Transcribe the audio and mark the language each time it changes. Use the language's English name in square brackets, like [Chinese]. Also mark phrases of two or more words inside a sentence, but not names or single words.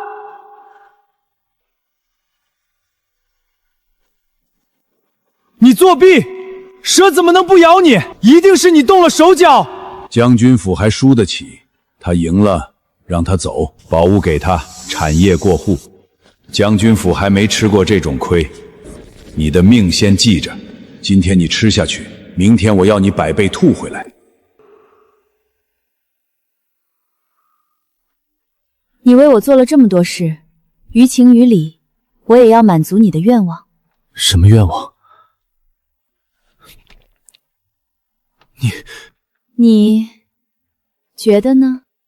[Chinese] 你作弊，蛇怎么能不咬你？一定是你动了手脚。将軍府還輸得起，他贏了，讓他走，寶物給他，產業過戶。將軍府還沒吃過這種虧，你的命先記着，今天你吃下去，明天我要你100倍吐回來。你為我做了這麼多事，於情於理，我也要滿足你的願望。什麼願望？你覺得呢？